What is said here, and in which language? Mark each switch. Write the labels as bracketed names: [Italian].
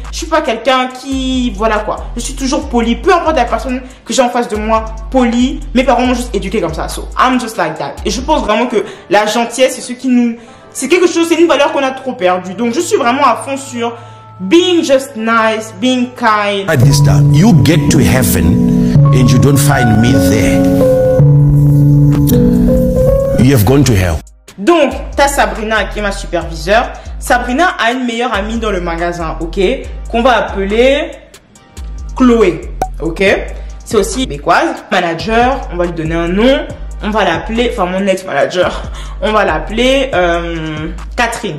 [French] Je suis pas quelqu'un qui... Voilà, quoi. Je suis toujours poli. Peu importe la personne que j'ai en face de moi, poli. Mes parents m'ont juste éduqué comme ça. [English] So, I'm just like that. [French] Et je pense vraiment que la gentillesse, c'est ce qui nous... C'est quelque chose, c'est une valeur qu'on a trop perdue. Donc, je suis vraiment à fond sur [English] being just nice, being kind. At this time, you get to heaven and you don't find me there. You have gone to hell. [French] Donc, t'as Sabrina qui est ma superviseure. Sabrina a une meilleure amie dans le magasin, ok, qu'on va appeler Chloé, ok. C'est aussi québécoise, manager, on va lui donner un nom, on va l'appeler, enfin mon ex-manager, on va l'appeler Catherine.